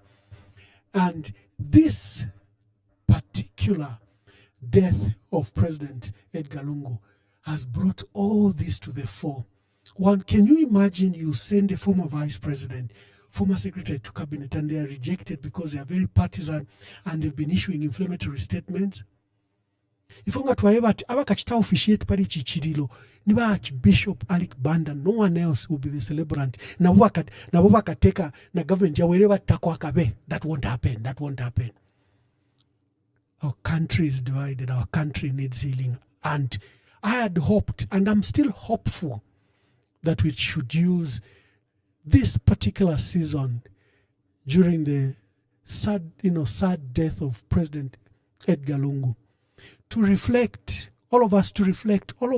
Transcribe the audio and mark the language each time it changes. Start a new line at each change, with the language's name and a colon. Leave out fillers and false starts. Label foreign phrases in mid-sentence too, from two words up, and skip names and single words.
English: And this particular death of President Edgar Lungu has brought all this to the fore. One, can you imagine you send a former vice president, former secretary to cabinet, and they are rejected because they are very partisan and they've been issuing inflammatory statements?
Bemba: Ifunga twaeba ati abakachita officiate pali chichirilo niba Archbishop Alec Banda,
English: no one else will be the celebrant.
Bemba: Na bakateka na government ya wherever takwakabe.
English: That won't happen. That won't happen. Our country is divided. Our country needs healing. And I had hoped, and I'm still hopeful, that we should use this particular season during the sad death of President Edgar Lungu to reflect, all of us to reflect,